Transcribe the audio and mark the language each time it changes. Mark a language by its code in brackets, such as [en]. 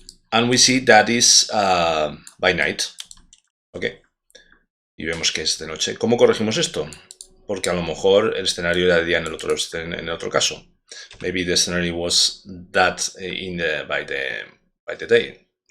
[en] And we see that is by night. [es] Ok. Y vemos que es de noche. ¿Cómo corregimos esto? Porque a lo mejor el escenario era de día en el otro caso. [en] Maybe the scenario was that by the day.